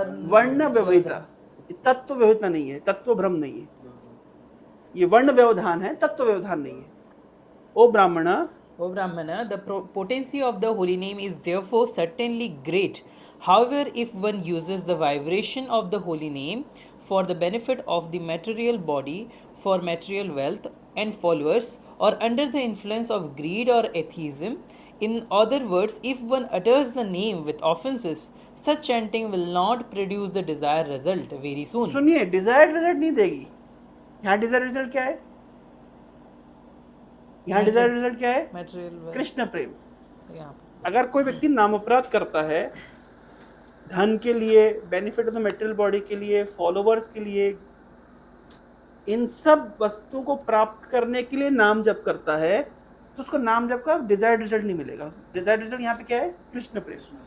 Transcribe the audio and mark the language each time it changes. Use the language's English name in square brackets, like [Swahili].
[Hindi] वर्ण व्यवहिता। तत्व व्यवहिता नहीं है, तत्व भ्रम नहीं है। ये वर्ण व्यवधान है, तत्व व्यवधान नहीं है। [English] ओ ब्राह्मण, O Brahmana, the potency of the holy name is therefore certainly great. However, if one uses the vibration of the holy name for the benefit of the material body, for material wealth and followers, or under the influence of greed or atheism, in other words, if one utters the name with offenses, such chanting will not produce the desired result very soon. [Hindi] सुनिए, desired result नहीं देगी। यहाँ desired result क्या है? यहाँ desired result क्या है? [English] Material wealth. [Hindi] Krishna प्रेम। [English] Yeah. [Hindi] अगर कोई व्यक्ति नाम अपराध करता है, धन के लिए, [English] benefit of the material body [Hindi] के लिए, फॉलोवर्स के लिए, इन सब वस्तुओं को प्राप्त करने के लिए नाम जप करता है, तो उसको नाम जप का डिजायर्ड रिजल्ट नहीं मिलेगा। डिजायर्ड रिजल्ट यहाँ पे क्या है? कृष्ण प्रेम।